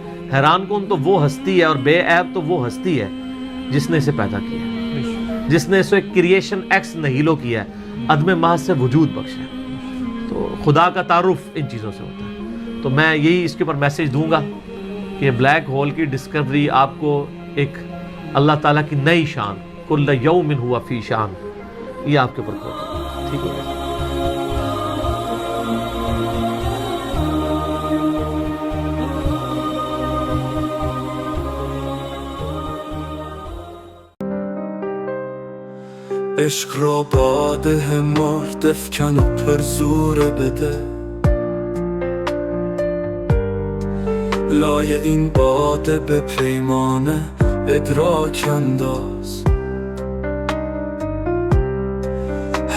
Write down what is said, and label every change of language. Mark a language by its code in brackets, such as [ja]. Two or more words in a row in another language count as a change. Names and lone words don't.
[ur] حیران کن تو وہ ہستی ہے, اور بے عیب تو وہ ہستی ہے جس نے اسے پیدا کیا ہے, جس نے اسے [la] creation ex nihilo [ur] کیا ہے, عدم محض سے وجود بخشا ہے. تو خدا کا تعارف ان چیزوں سے ہوتا ہے. تو میں یہی اس کے اوپر میسج دوں گا کہ [en] black hole [ur] کی ڈسکوری آپ کو ایک اللہ تعالیٰ کی نئی شان, [ar] کل یوم ہوا فی شان, [ur] یہ آپ کے اوپر ہوتا ہے. ٹھیک ہے. [fa] عشق را باده مرد افکن و پر زوره بده, لای این باده به پیمانه ادراک انداز.